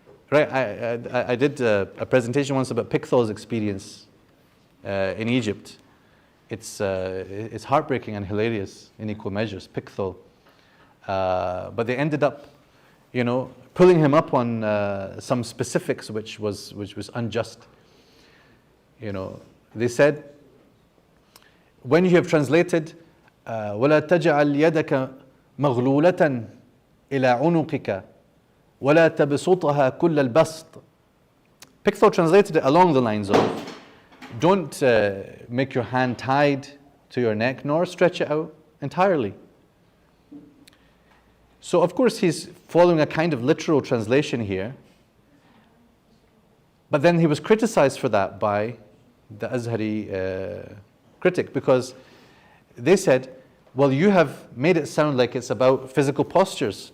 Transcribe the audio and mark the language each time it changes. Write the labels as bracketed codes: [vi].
[en] Right, I did a presentation once about Pickthall's experience in Egypt. It's heartbreaking and hilarious in equal measures, Pickthall. But they ended up, pulling him up on some specifics which was unjust. They said, when you have translated, [ar] وَلَا تَجْعَلْ يَدَكَ مَغْلُولَةً إِلَى عُنُقِكَ وَلَا تَبْسُطَهَا كُلَّ الْبَسْطِ. [en] Pickthall translated it along the lines of, don't make your hand tied to your neck, nor stretch it out entirely. So of course he's following a kind of literal translation here, but then he was criticized for that by the Azhari critic, because they said, well, you have made it sound like it's about physical postures.